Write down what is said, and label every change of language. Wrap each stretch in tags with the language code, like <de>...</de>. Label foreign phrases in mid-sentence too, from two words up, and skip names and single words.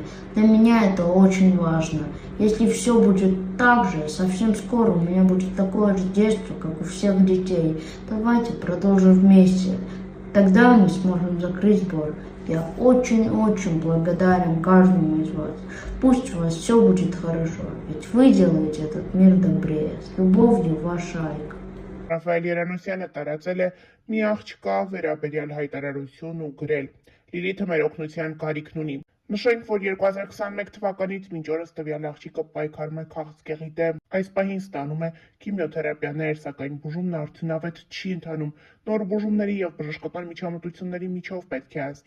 <ru>Для меня это очень важно. Если все будет так же, совсем скоро у меня будет такое же детство, как у всех детей. Давайте продолжим вместе. Тогда мы сможем закрыть сбор. Я очень-очень благодарен каждому из вас. Пусть у вас все будет хорошо, ведь вы делаете этот мир добрее. С любовью, ваша Айка.</ru> <hy>Ռաֆայել Երանոսյանը տարածել է մի աղջկա վերաբերյալ հայտարարություն ու գրել. Լիլիթը մեր օգնության կարիքն ունի։ Նշենք, որ 2021 թվականից մինչ օրս տվյալ աղջիկը պայքարում է քաղցկեղի դեմ։ Այս պահին ստանում է քիմիոթերապիաներ, սակայն բուժումն արդյունավետ չի ընթանում։ Նոր բուժումների եւ բժշկական միջամտությունների միջով պետք է անցնի,</hy>